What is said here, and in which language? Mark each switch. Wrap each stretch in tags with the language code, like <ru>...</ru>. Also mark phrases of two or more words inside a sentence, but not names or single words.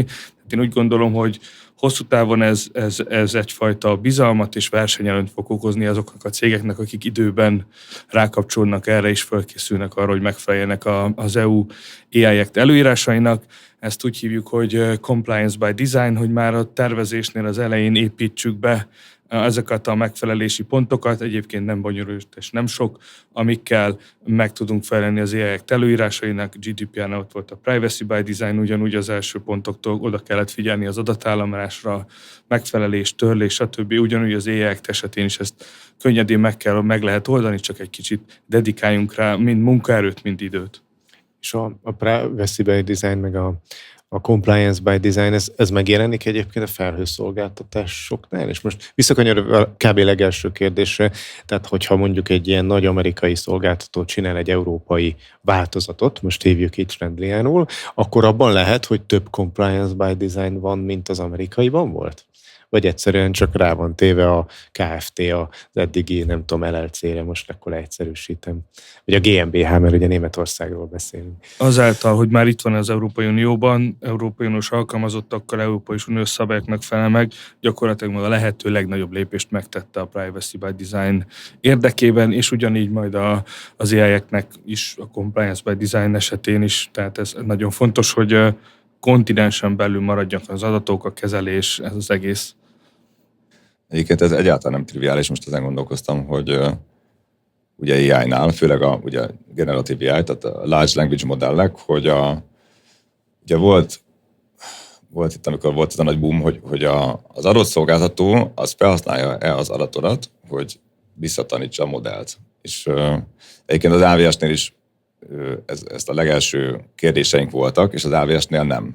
<hu>Tehát én úgy gondolom, hogy hosszú távon ez egyfajta bizalmat és versenyelőnyt fog okozni azoknak a cégeknek, akik időben rákapcsolnak erre és felkészülnek arra, hogy megfeleljenek az EU AI Act előírásainak. Ezt úgy hívjuk, hogy</hu> <en>compliance by design,</en> <hu>hogy már a tervezésnél az elején építsük be ezeket a megfelelési pontokat, egyébként nem bonyolult és nem sok, amikkel meg tudunk felelni az AI Act előírásainak. GDPR-nál ott volt a</hu> <en>privacy by design,</en> <hu>ugyanúgy az első pontoktól oda kellett figyelni az adatállamlásra, megfelelés, törlés, stb. Ugyanúgy az AI Act esetén is ezt könnyedén meg lehet oldani, csak egy kicsit dedikáljunk rá mind munkaerőt, mind időt. És a</hu> <en>privacy by design,</en> <hu>meg a</hu> <en>compliance by design,</en> <hu>ez megjelenik egyébként a felhőszolgáltatásoknál? És most visszakanyarodva a kb. Legelső kérdésre, tehát hogyha mondjuk egy ilyen nagy amerikai szolgáltató csinál egy európai változatot, most hívjuk itt Trendlianul, akkor abban lehet, hogy több</hu> <en>compliance by design</en> <hu>van, mint az amerikaiban volt? vagy egyszerűen csak rá van téve a KFT az eddigi, nem tudom, LLC-re, most akkor leegyszerűsítem. Vagy a GmbH, mert ugye Németországról beszélünk. Azáltal, hogy már itt van az Európai Unióban, Európai Uniós alkalmazottakkal, Európai Uniós szabályoknak felel meg, gyakorlatilag a lehető legnagyobb lépést megtette a</hu> <en>Privacy by Design</en> <hu>érdekében, és ugyanígy majd az AI-eknek is, a</hu> <en>Compliance by Design</en> <hu>esetén is, tehát ez nagyon fontos, hogy kontinensen belül maradjanak az adatok, a kezelés, ez az egész. Egyébként ez egyáltalán nem triviális, most ezen gondolkoztam, hogy ugye AI-nál, főleg a ugye generatív AI, tehát a</hu> <en>large language</en> <hu>modellek, hogy ugye volt itt, amikor volt ez a nagy boom, hogy az adott szolgáltató az felhasználja-e az adatodat, hogy visszatanítsa a modellt. És egyébként az AWS-nél is ezt a legelső kérdéseink voltak, és az AWS-nél nem.</hu>